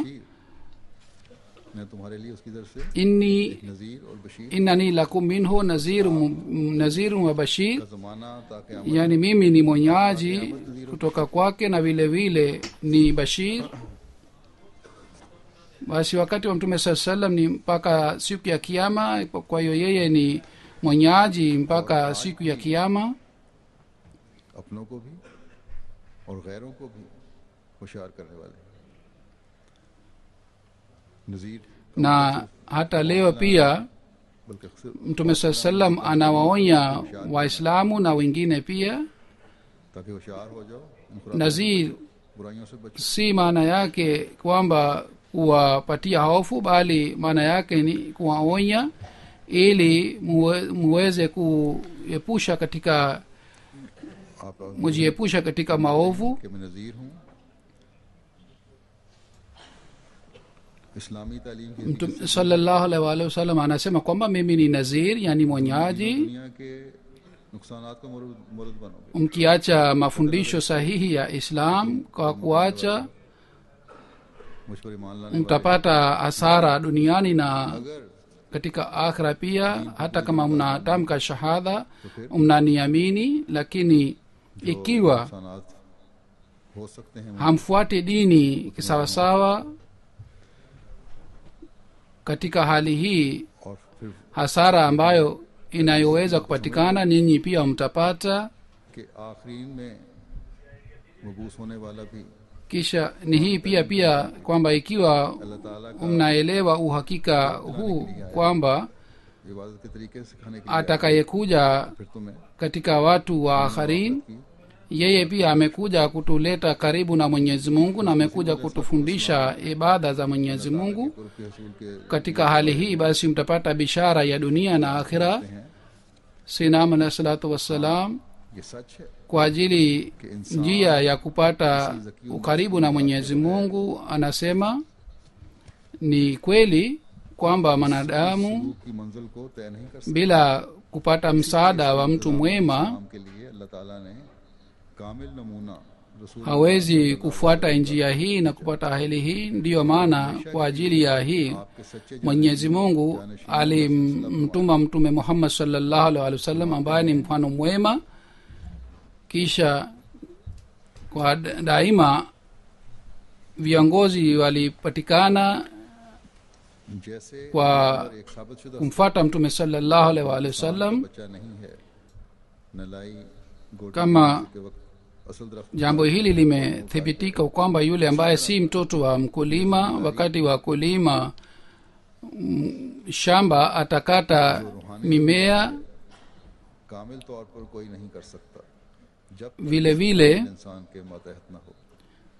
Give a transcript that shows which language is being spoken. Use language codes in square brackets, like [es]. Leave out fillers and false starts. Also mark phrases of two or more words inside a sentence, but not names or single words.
[ur] میں تمہارے لیے اس کی طرف سے نذیر اور بشیر [ar] إنني لكم منه نذير وبشير, [ur] کا زمانہ تاکہ [sw] yani mimi ni mwenyaji kutoka kwake na vile vile ni bashir. Basi wakati wa mtume saa salam ni mpaka siku ya kiama, kwa hiyo yeye ni mwenyaji mpaka siku ya kiama, [ur] اپنوں کو بھی اور غیروں کو بھی ہوشیار کرنے والے نذیر [sw] na hata leo pia [ur] بلکہ اکثر [sw] mtume saa salam anawaonya waislamu na wengine pia. [ur] تاکہ ہوشیار ہو جاؤ، ان خرافاتی [sw] nazir [ur] برائیوں سے بچو. [sw] si maana yake kwamba kuwapatia hofu, bali maana yake ni kuwaonya ili muweze kuepusha katika [ur] आप [sw] mujiepusha katika maovu. [ur] کہ میں نذیر ہوں، اسلامی تعلیم کی [sw] Mtume [ar] صلى الله عليه وسلم [sw] anasema kwamba mimi ni nazir, yani mwenyaji. [ur] دنیا کے نقصانات کا مورد بنو گے. [sw] Mkiacha mafundisho sahihi ya islam kwa kuacha, [ur] مجھ پر ایمان لانے والے [sw] mtapata hasara duniani na [ur] अगर [sw] katika akhira pia. Hata kama mnatamka shahada, mnaniamini, lakini ikiwa [ur] نقصانات ہو سکتے ہیں, [sw] hamfuati dini kisawasawa, katika hali hii [ur] اور پھر [sw] hasara ambayo inayoweza kupatikana ninyi pia mtapata. [ur] کہ آخرین میں مبعوث ہونے والا بھی [sw] Kisha ni hii pia kwamba ikiwa [ur] اللہ تعالیٰ کا [sw] mnaelewa uhakika huu kwamba [ur] عبادت کے طریقے سکھانے کے لیے [sw] atakayekuja [ur] پھر تمہیں [sw] katika watu wa akharin, yeye pia amekuja kutuleta karibu na mwenyezi mungu na amekuja kutufundisha ibada za mwenyezi mungu. [ur] قرب کے حصول کے [sw] Katika hali hii basi mtapata bishara ya dunia na akhira. [ur] हैं। [ar] سنام عليه الصلاة والسلام [ur] یہ سچ ہے [sw] kwa ajili njia ya kupata ukaribu na mwenyezi mungu anasema, ni kweli kwamba mwanadamu [ur] کی منزل کو طے نہیں کر سکتے. [sw] bila kupata msaada wa mtu mwema [ur] اسلام کے لیے اللہ تعالیٰ نے کامل نمونہ رسول [sw] hawezi kufuata njia hii na kupata hali hii. Ndiyo maana kwa ajili ya hii [ur] آپ کے سچے [sw] mwenyezi mungu alimtuma mtume muhammad [ar] صلى الله عليه وسلم [sw] ambaye ni mfano mwema. Kisha kwa daima viongozi walipatikana [ur] जैसे [sw] kwa [ur] ایک ثابت شدہ [sw] kumfuata mtume [ar] صلى الله عليه وسلم. [ur] بچہ نہیں ہے، نلائی گوٹی [sw] Kama [ur] کے وقت اصل درخت [sw] jambo hili limethibitika kwamba yule ambaye si mtoto wa mkulima, wakati wa kulima shamba atakata mimea, [ur] کامل طور پر کوئی نہیں کر سکتا جب [sw] vile vile [ur] انسان کے ماتحت نہ ہو.